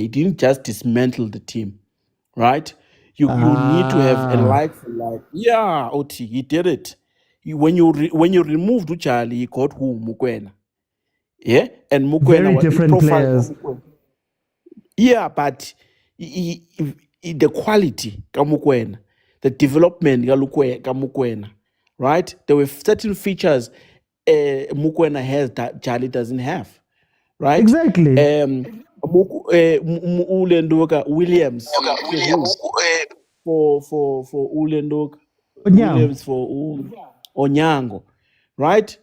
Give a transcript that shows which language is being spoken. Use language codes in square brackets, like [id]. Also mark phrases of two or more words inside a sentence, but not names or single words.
[en] He didn't just dismantle the team, right? You need to have a like for like. Yeah, Oti, he did it. When you removed Uchali, he got who? Mokwena. Yeah? And Mokwena Very was different players. Yeah, but the quality ka Mokwena, the development ka Mokwena, right? There were certain features Mokwena has that Jali doesn't have, right? Exactly. Ulendoka Williams for Ulendoka Williams for Onyango, right?